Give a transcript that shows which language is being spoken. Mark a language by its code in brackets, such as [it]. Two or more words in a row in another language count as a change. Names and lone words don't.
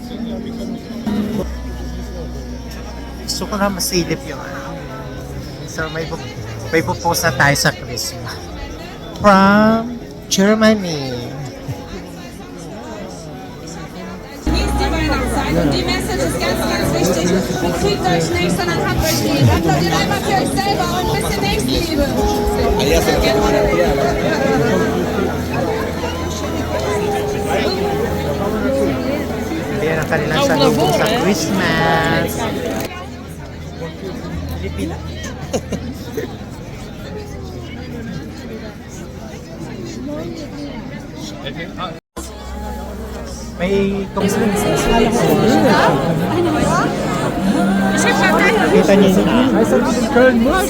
[tl] Gusto ko na masilip yung So may pupost na tayo sa Christmas. [en] From Germany. [de] Also die Message ist ganz, ganz wichtig. Bekriegt euch nicht, sondern habt euch lieb. Applaudiert einmal für euch selber und ein bisschen Nächstenliebe. [tl] Ayan ang kanilang salubong sa Christmas. May kita niyo yun.